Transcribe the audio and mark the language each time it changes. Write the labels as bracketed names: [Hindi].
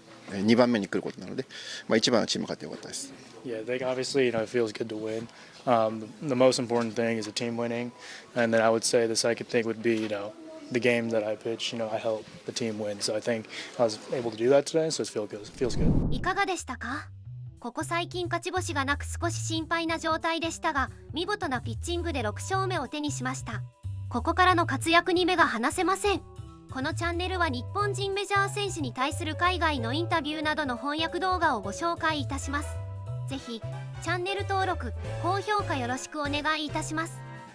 [Japanese] 2番目に来ることなので、1番のチームが勝ってよかったです。 [English] Yeah, I think obviously, it feels good to win. The most important thing is the team winning, and then I would say the second thing would be, the game that I pitch. I help the team win. So I think I was able to do that today, so it feels good. [Japanese] いかがでしたか？ここ最近勝ち星がなく少し心配な状態でしたが、見事なピッチングで6勝目を手にしました。ここからの活躍に目が離せません。このチャンネルは日本人メジャー選手に対する海外のインタビューなどの翻訳動画をご紹介いたします。ぜひチャンネル登録、高評価よろしくお願いいたします。